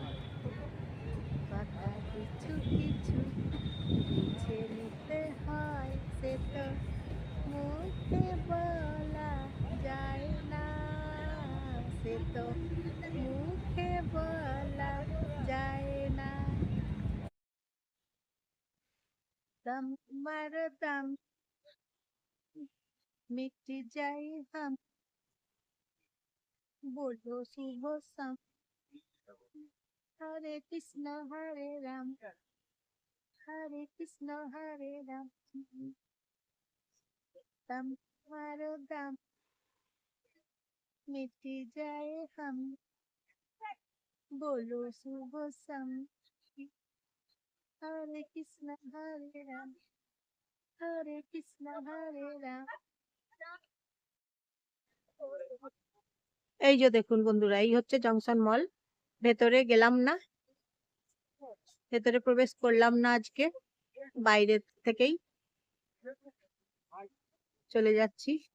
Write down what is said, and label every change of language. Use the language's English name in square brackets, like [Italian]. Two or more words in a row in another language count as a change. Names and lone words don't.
[Bangla] কথা কিছু কিছু বুঝে নিতে হয়, সে তো মুখে বলা যায় না, সে তো মুখে বলা যায় না। [Hindi] दम मर दम मिट जाए हम, बोलो शुभ सम। हरे कृष्ण हरे राम, हरे कृष्ण हरे राम। दम मर दम मिट जाए हम, बोलो शुभ सम। हरे कृष्ण हरे राम, हरे कृष्ण हरे राम। [Bangla] এই যে দেখুন বন্ধুরা, এই হচ্ছে জংশন মল। ভেতরে গেলাম না, ভেতরে প্রবেশ করলাম না আজকে, বাইরে থেকেই চলে যাচ্ছি।